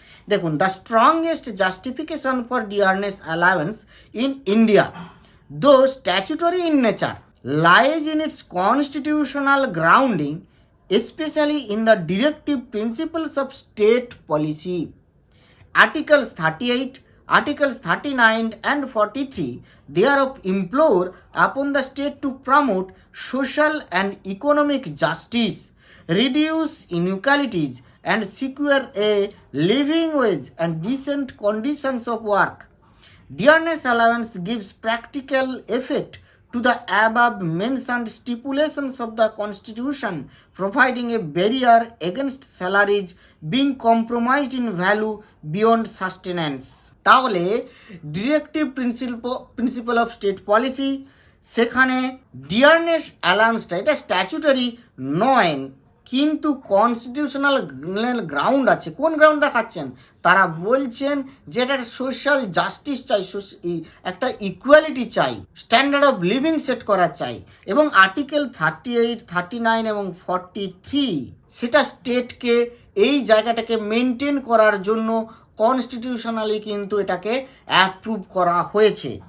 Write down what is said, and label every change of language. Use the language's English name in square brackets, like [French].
[English] দেখুন, the strongest justification for dearness allowance in India, though statutory in nature, lies in its constitutional grounding, especially in the directive principles of state policy. Articles 38, Articles 39 and 43 thereof implore upon the state to promote social and economic justice, reduce inequalities, and secure a living wage and decent conditions of work. Dearness allowance gives practical effect to the above mentioned stipulations of the Constitution, providing a barrier against salaries being compromised in value beyond sustenance. [Bangla] তাহলে directive principal of state policy, সেখানে dearness অ্যালাউন্সটা এটা statutory নয়, কিন্তু constitutional ground আছে। কোন ground দেখাচ্ছেন? তারা বলছেন যে এটা সোশ্যাল জাস্টিস চাই, একটা ইকুয়ালিটি চাই, স্ট্যান্ডার্ড অফ লিভিং সেট করা চাই, এবং আর্টিকেল 38, 39 এবং 43 সেটা স্টেটকে এই জায়গাটাকে মেনটেন করার জন্য কনস্টিটিউশনালি কিন্তু এটাকে অ্যাপ্রুভ করা হয়েছে।